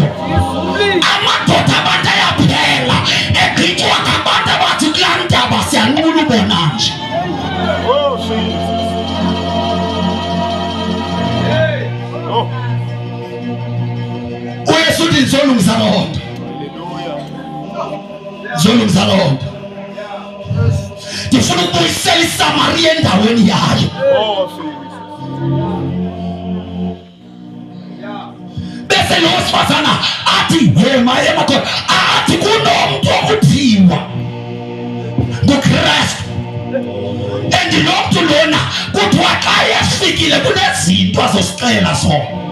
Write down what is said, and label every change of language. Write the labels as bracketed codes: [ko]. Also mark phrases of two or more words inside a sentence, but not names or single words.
[xh] Amadoda abantu ayaphela egqitywa ngabantu abathi kulaa ndaba siyanqula ubona nje. Uthi ngizolungisa loo nto. Ngizolungisa loo nto. Ndifuna ukubuyisela iSamariya endaweni yayo. Bese lo wesifazana athi maye makhona athi kunomuntu okuthiwa nguKristu. And lo mntu lona kuthiwa xa efikile kunezinto azosicela zona.